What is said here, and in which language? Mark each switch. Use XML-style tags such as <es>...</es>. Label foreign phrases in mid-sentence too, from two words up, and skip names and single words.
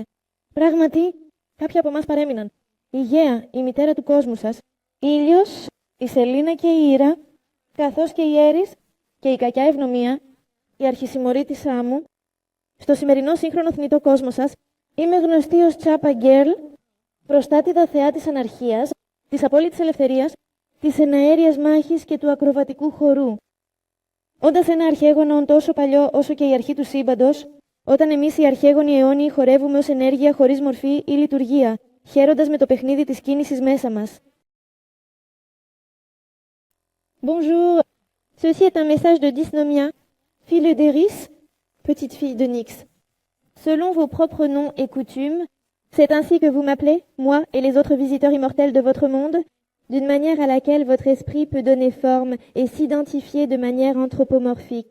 <el>Πράγματι, κάποιοι από εμάς παρέμειναν. Η Γαία, η μητέρα του κόσμου σας, η Ήλιος, η Σελίνα και η Ήρα, καθώς και η Έρης και η κακιά Ευνομία, η αρχισημωρήτησά μου, στο σημερινό σύγχρονο θνητό κόσμο σας, είμαι γνωστή ως Chappa Girl, προστάτηδα θεά της αναρχίας, της απόλυτης ελευθερίας, της εναέριας μάχης και του ακροβατικού χορού. Όντας ένα αρχαίγωνο τόσο παλιό όσο και η αρχή του σύμπαντος, όταν εμείς οι αρχαίγονοι αιώνιοι χορεύουμε ως ενέργεια χωρίς μορφή ή λειτουργία, χαίροντας με το παιχνίδι της κίνησης μέσα μας.</el> <fr>Bonjour, ceci est un message de Dysnomia, fille d'Eris, petite fille de Nyx. Selon vos propres noms et coutumes, c'est ainsi que vous m'appelez, moi et les autres visiteurs immortels de votre monde, d'une manière à laquelle votre esprit peut donner forme et s'identifier de manière anthropomorphique.</fr>